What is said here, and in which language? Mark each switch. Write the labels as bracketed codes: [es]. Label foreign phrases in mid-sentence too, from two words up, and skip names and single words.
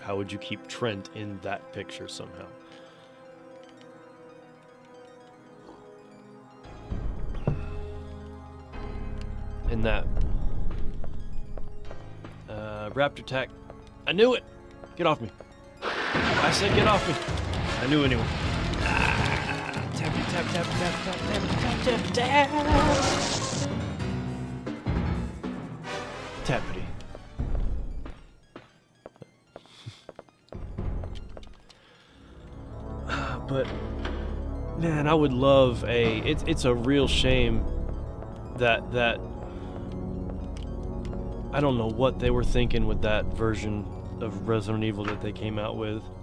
[en] How would you keep Trent in that picture somehow? And that Raptor Tack, I knew it! Get off me. I said get off me. I knew anyway. Tap, tap, tap, tap, tap, tap, tap, tap, tap. Tappity. But man, I would love it's a real shame that I don't know what they were thinking with that version of Resident Evil that they came out with.